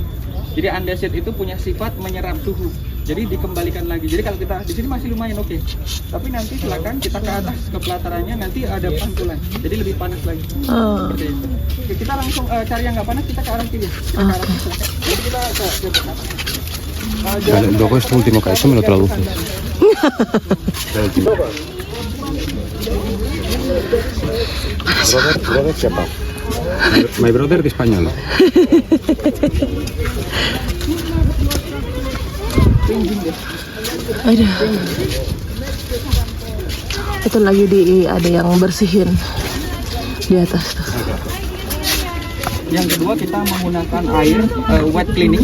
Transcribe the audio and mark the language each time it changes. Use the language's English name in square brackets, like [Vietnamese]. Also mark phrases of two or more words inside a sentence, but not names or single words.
[Indonesian] Jadi andesit itu punya sifat menyerap suhu. Jadi dikembalikan lagi. Jadi kalau kita di sini masih lumayan oke. Tapi nanti silakan kita ke atas ke pelatarannya nanti ada pantulan. Jadi lebih panas lagi. Seperti itu. Oke, kita langsung cari yang nggak panas, kita ke arah kiri. Kita ke arah kiri. Jadi kita ke [Spanish] Luego este último que ha hecho me lo traduces. [Indonesian] Brother siapa? [English] My brother [Indonesian] di Spanyol. Aduh. Itu lagi ada yang bersihin di atas tuh. Yang kedua kita menggunakan air [English] wet cleaning.